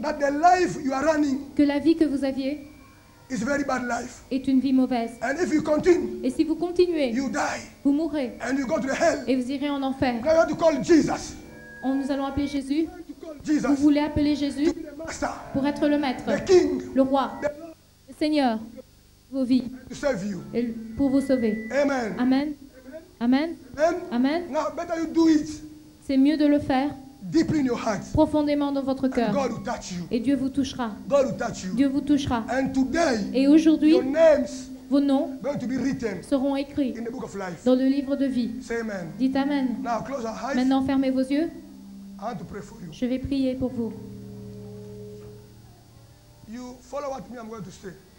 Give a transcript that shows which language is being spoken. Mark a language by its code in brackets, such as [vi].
[en] that the life you are running [fr] que la vie que vous aviez [en] is very bad life. [fr] est une vie mauvaise. [en] And if you continue, [fr] Et si vous continuez, [en] you die [fr] vous mourrez [en] and you go to the hell. [fr] et vous irez en enfer. [en] Now you have to call Jesus. [fr] Nous allons appeler Jésus. [en] You have to call [fr] Vous [en] Jesus [fr] voulez appeler Jésus [en] to be the master, [fr] pour être le maître, [en] the king, [fr] le roi, [en] the Lord, [fr] le Seigneur, de vos vies, [en] to serve you. [fr] et pour vous sauver. [en] Amen. [fr] Amen. Amen. [en] Amen. [fr] Amen. [en] Now better you do it [fr] C'est mieux de le faire [en] deeply in your heart. [fr] profondément dans votre [en] And [fr] cœur. [en] God will touch you. [fr] Et Dieu vous touchera. [en] God will touch you. [fr] Dieu vous touchera. [en] And today, [fr] Et aujourd'hui, [en] your names [fr] vos noms [en] going to be written [fr] seront écrits [en] in the book of life. [fr] dans le livre de vie. [en] Say amen. [fr] Dites Amen. [en] Now close our eyes. [fr] Maintenant, fermez vos yeux. [en] I want to pray for you. [fr] Je vais prier pour vous. [en] You follow what me I'm going to say.